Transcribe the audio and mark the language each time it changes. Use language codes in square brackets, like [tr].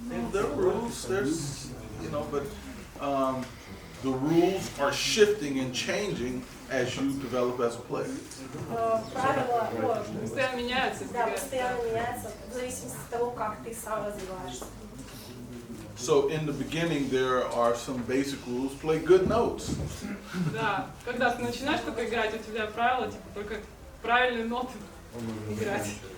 [en] there are rules, there's, you know, but the rules are shifting and changing as you develop as a player. [ru] Правила, Постоянно меняются. да, постоянно меняются в зависимости от того, как ты сам развиваешься. [en] So in the beginning, there are some basic rules. Play good notes. [ru] Да, когда ты начинаешь только играть, у тебя правила, типа, только правильные ноты играть.